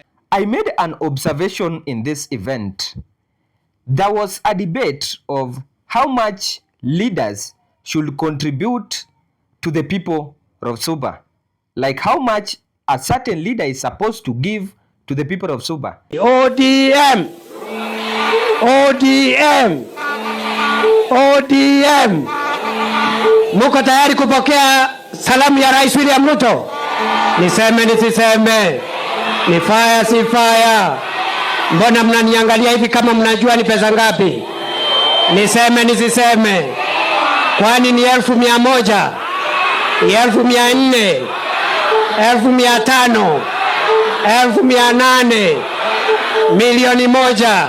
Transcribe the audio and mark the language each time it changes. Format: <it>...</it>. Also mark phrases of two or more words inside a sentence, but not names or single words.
<en>I made an observation in this event. There was a debate of how much leaders should contribute to the people of Suba. Like how much a certain leader is supposed to give to the people of Suba. ODM! ODM! ODM!</en> <sw>Muko tayari kupokea salamu ya Rais William Ruto? Niseme nisiseme? Ni fire si fire? Mbona mnaniangalia hivi kama mnajua ni pesa ngapi? Niseme nisiseme? Kwani ni 1,100, 1,400, 1,500, 1,800, milioni 1?</sw>